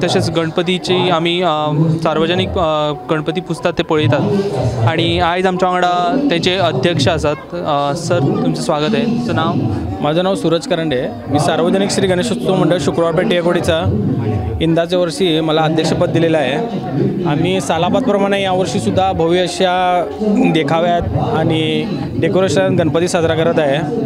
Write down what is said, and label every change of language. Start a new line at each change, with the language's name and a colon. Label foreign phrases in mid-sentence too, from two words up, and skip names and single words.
Konkani: तशेंच गणपतीची आमी सार्वजनीक गणपती पुजतात ते पळयतात. आणि आयज आमच्या वांगडा तेचे अध्यक्ष आसात.
Marathi: सर तुमचं स्वागत आहे. तुमचं नाव? माझं नाव सूरज करंडे. मी सार्वजनिक श्री गणेशोत्सव मंडळ शुक्रवार पेठ टिळकवाडीचा यंदाच्या वर्षी मला अध्यक्षपद दिलेलं आहे. आम्ही सालाबादप्रमाणे यावर्षीसुद्धा भव्य अशा देखाव्यात आणि डेकोरेशन गणपती साजरा करत आहे.